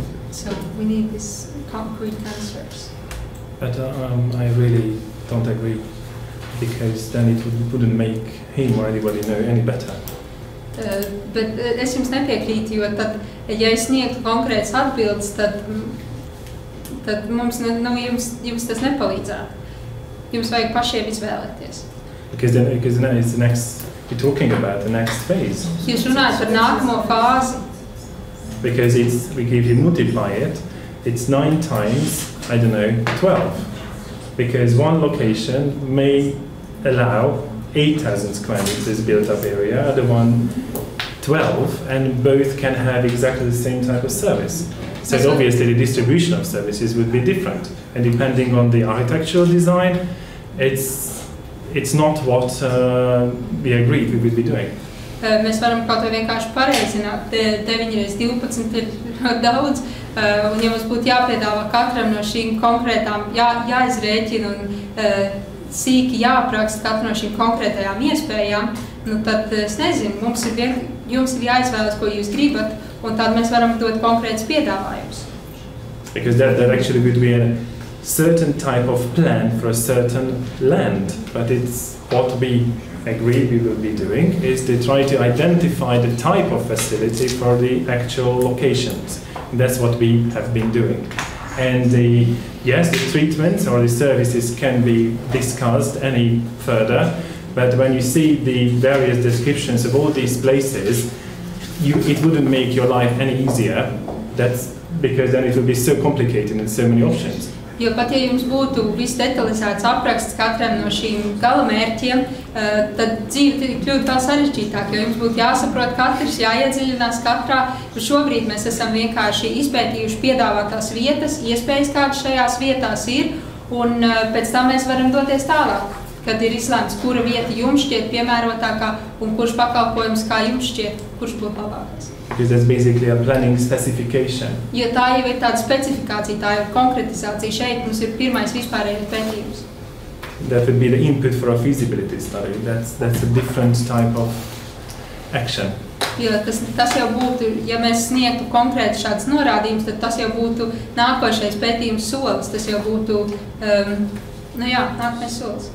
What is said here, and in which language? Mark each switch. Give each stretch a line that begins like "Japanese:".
English: So we need this concrete answers. But I really don't agree, because then it wouldn't make him or anybody know any better.
Latvian: Bet es jums nepiekrītu, jo tad, ja es sniegtu konkrētas atbildes, tad mums, jums tas nepalīdzētu. Jums vajag pašiem izvēlēties.
English: Because then it's the next, we're talking about the next phase.
Latvian: Jūs runājat par nākamo fāzi.
English: Because if you multiply it, it's 9 times, 12. Because one location may allow 8,000 square meters built-up area, other one 12, and both can have exactly the same type of service. So obviously the distribution of services would be different, and depending on the architectural design, it's not what we agreed we would be doing.
Latvian: Mēs varam kaut vai vienkārši pareizināt, 9 × 12 ir daudz, un ja mums būtu jāpiedāvā katram no šīm konkrētām, jāizrēķina un sīki jāapraksta katru no šīm konkrētajām iespējām, nu tad, es nezinu, jums ir jāizvēlas, ko jūs gribat, un tad mēs varam dot konkrētus piedāvājumus.
English: Because that actually would be a certain type of plan for a certain land, but it's what we agreed we will be doing is to try to identify the type of facility for the actual locations. And that's what we have been doing. And yes, the treatments or the services can be discussed any further, but when you see the various descriptions of all these places, it wouldn't make your life any easier. That's because then it would be so complicated and so many options.
Latvian: Jo pat ja jums būtu visdetalizēts apraksts katram no šīm galamērķiem, tad dzīve kļūtu vēl sarežģītāk, jo jums būtu jāsaprot katrs, jāiedziļinās katrā. Šobrīd mēs esam vienkārši izpētījuši piedāvātās vietas, iespējas, kādas šajās vietās ir, un pēc tam mēs varam doties tālāk, kad ir izlēmts, kura vieta jums šķiet piemērotākā un kurš pakalpojums kā jums šķiet, kurš būtu labākais.
English: Because that's basically a planning specification.
Latvian: Jo tā jau ir tāda specifikācija, tā ir konkretizācija. Šeit mums ir pirmais vispārējais pētījums.
English: That would be the input for a feasibility study. That's a different type of action.
Latvian: Jo tas jau būtu, ja mēs sniegtu konkrēti šāds norādījums, tad tas jau būtu nākošais pētījums solis. Tas jau būtu, nākamais solis.